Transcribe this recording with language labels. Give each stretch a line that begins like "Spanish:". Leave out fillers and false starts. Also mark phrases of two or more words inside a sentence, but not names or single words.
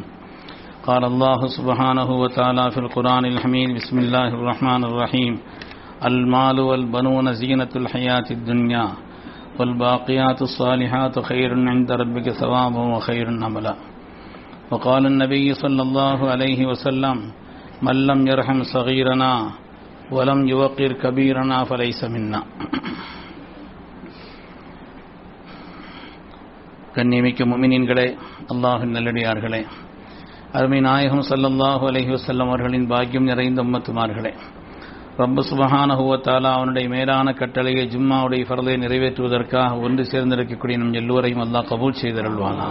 Arabic: قال الله سبحانه وتعالى في القرآن الحميد بسم الله الرحمن الرحيم المال والبنون زينة الحياة الدنيا والباقيات الصالحات خير عند ربك ثوابا وخير أملا. وقال النبي صلى الله عليه وسلم من لم يرحم صغيرنا ولم يوقر كبيرنا فليس منا.
Tamil: கண்ணியமிக்க முஃமினீன்களே, அல்லாஹ்வின் நல்லடியார்களே, அருமை நாயகம்
Arabic: صلى الله عليه وسلم
Tamil: அவர்களின் பாக்கியம் நிறைந்த உம்மத்துமார்களே,
Arabic: رب سبحانه وتعالى
Tamil: அவனுடைய மேலான கட்டளையை ஜும்மாவுடைய ஃபர்லை நிறைவேற்றுவதற்காக ஒன்று சேர்ந்திருக்கக்கூடிய நம் எல்லோரையும் அல்லாஹ் கபூல் செய்தருள்வானாக.